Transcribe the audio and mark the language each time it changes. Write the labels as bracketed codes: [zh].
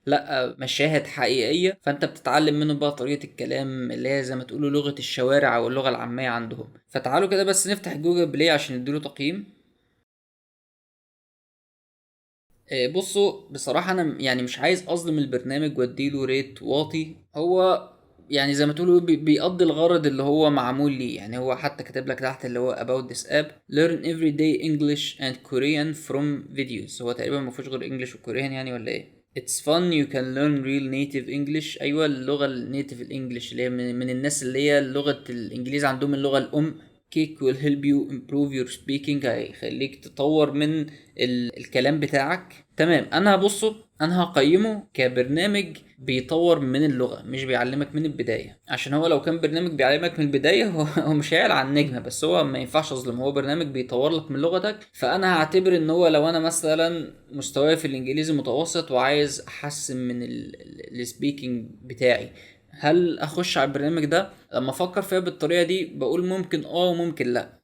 [ar] لا، مشاهد حقيقية، فانت بتتعلم منهم بقى طريقة الكلام اللي هي زي ما تقولوا لغة الشوارع او اللغة العامية عندهم. فتعالوا كده بس نفتح جوجل بلاي عشان نديله تقييم. بصوا بصراحة انا يعني مش عايز اظلم البرنامج واديله ريت واطي. هو يعني زي ما تقولوا بيقضي الغرض اللي هو معمول ليه. يعني هو حتى كاتب لك تحت اللي هو [en] about this app learn everyday English and Korean from videos. [ar] هو تقريبا ما فيهوش غير انجلش وكوريان يعني ولا ايه؟ [en] It's fun you can learn real native English. [ar] ايوه، اللغة النيتيف الانجليش اللي هي من الناس اللي هي لغة الانجليزي عندهم اللغة الام. [en] Cake will help you improve your speaking. [ar] هيخليك تطور من الكلام بتاعك. تمام. انا هقيمه كبرنامج بيطور من اللغة، مش بيعلمك من البداية. عشان هو لو كان برنامج بيعلمك من البداية هو مش هيعلى عن النجمة. بس هو ما ينفعش اظلم، هو برنامج بيطور لك من لغتك. فانا هعتبر ان هو لو انا مثلا مستواي في الانجليزي متوسط وعايز احسن من السبيكينج بتاعي، هل اخش على البرنامج ده؟ لما افكر فيها بالطريقه دي بقول ممكن وممكن لا.